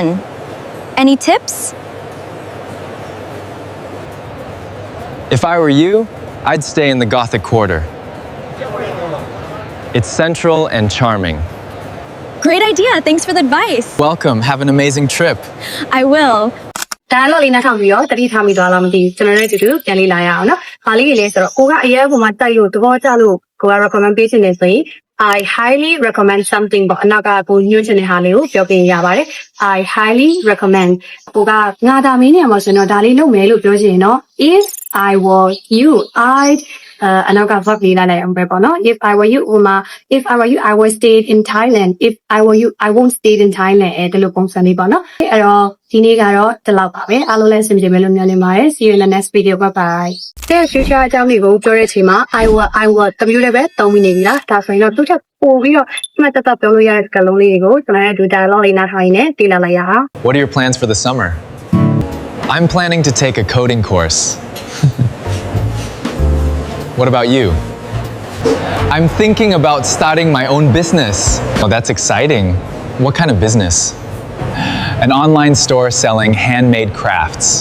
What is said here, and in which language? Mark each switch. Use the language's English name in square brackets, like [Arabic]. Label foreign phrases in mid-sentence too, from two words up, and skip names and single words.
[English] Any tips? If I were you, I'd stay in the Gothic Quarter. It's central and charming. Great idea. Thanks for the advice. Welcome. Have an amazing trip. I will. [Burmese] ဒါတော့လေးနားထောင်ပြီးတော့တတိထားမိသွားလားမသိဘူးကျွန်တော်တို့တူတူပြန်လေးလာရအောင်နော်။ဘာလေးတွေလဲဆိုတော့ကိုကအရေးပေါ်မှာတိုက်လို့သဘောကျလို့ကိုက recommend ပေးချင်တယ်ဆိုရင် [English] I highly recommend something [Burmese] ပေါ့အနောက်က ကိုညွှန်ချင်တဲ့ဟာလေးကိုပြောပြရပါတယ်။ [English] I highly recommend [Burmese] ကိုကငါဒါမင်းနေမှာဆိုတော့ဒါလေးလုပ်မယ်လို့ပြောချင်ရင်တော့ [English] if I were you I'd [Burmese] အ နောက်က verb လေးလိုက်အောင်ပဲပေါ့နော် [English] if I were you [Burmese] ဥမာ [English] if I were you I would stay in Thailand if I were you I won't stay in Thailand [Burmese] ဒီလိုပုံစံလေးပေါ့နော်အဲ့တော့ဒီနေ့ကတော့ဒီလောက်ပါပဲအားလုံးလည်းအဆင်ပြေမယ်လို့မျှော်လင့်ပါတယ် [English] see you in the next video bye bye [Burmese] တဲ့ future အကြောင်းတွေကိုပြောတဲ့အချိန်မှာ [English] I will [Burmese] တမျိုးလည်းပဲသုံးမိနေပြီလားဒါဆိုရင်တော့သူ့ချက်ပို့ပြီးတော့မှတ်တတ်ပြောလို့ရတဲ့ကလုံးလေးတွေကိုကျွန်တော်ရဲ့ dialogue လေးနားထောင်ရင်းနဲ့တွေ့လာလိုက်ရအောင် [English] What are your plans for the summer? I'm planning to take a coding course. What about you? I'm thinking about starting my own business. Oh, that's exciting. What kind of business? An online store selling handmade crafts.